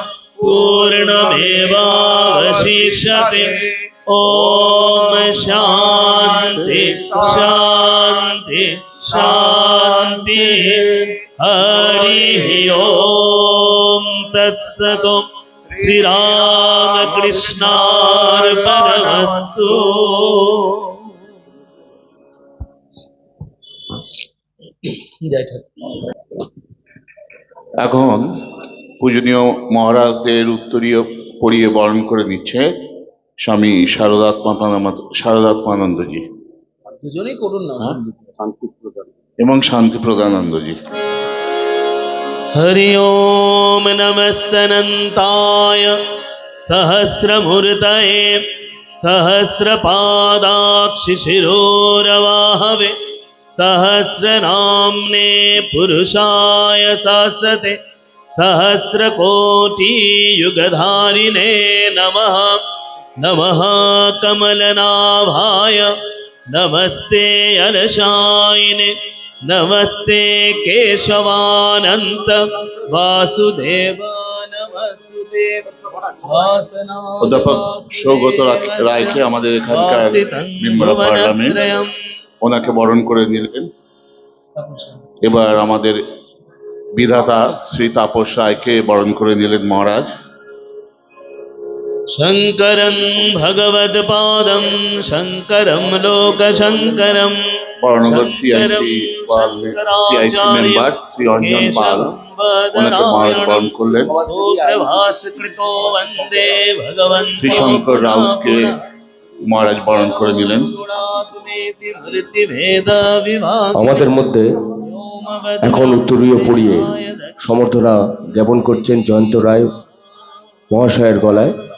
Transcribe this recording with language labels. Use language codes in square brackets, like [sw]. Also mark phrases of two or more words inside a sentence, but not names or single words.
[sa] पूर्णमेवावशिष्यते ॐ शान्ति शान्ति शान्ति हरिः ॐ तत्सत् श्रीरामकृष्णार्पणमस्तु। [bn] এখন পূজনীয় মহারাজদের উত্তরীয় পড়িয়ে বরণ করে নিচ্ছে স্বামী শারদাত্মানন্দজি এবং শান্তি প্রদানন্দজি। [sa] हरि ओम नमस्तनन्ताय सहस्रमूर्तये सहस्रपादाक्षिशिरोरवाहवे सहस्रनाम्ने पुरुषाय सहस्रते सहस्रकोटियुगधारिणे नमः। नमः कमलनाभाय नमस्ते अलशायिने नमस्ते केशवानंत वासुदेव नमस्ते [bn] অধ্যাপক সৌগত রায়কে আমাদের এখানকার [en] member of parliament [bn] ওনাকে বরণ করে নিলেন। এবার আমাদের বিধাতা শ্রী তাপস রায়কে বরণ করে নিলেন মহারাজ। [sa] शंकरं भगवत्पादं शंकरं लोकशंकरं [bn] বরানগর সিআইসি মেম্বার শ্রী অঞ্জন পাল ওনাকে মহারাজ বরণ করলেন। শ্রী শঙ্কর রাউতকে মহারাজ বরণ করে নিলেন। আমাদের মধ্যে এখন উত্তরীয় পড়িয়ে সমর্থনা জ্ঞাপন করছেন জয়ন্ত রায় মহাশয়ের গলায়।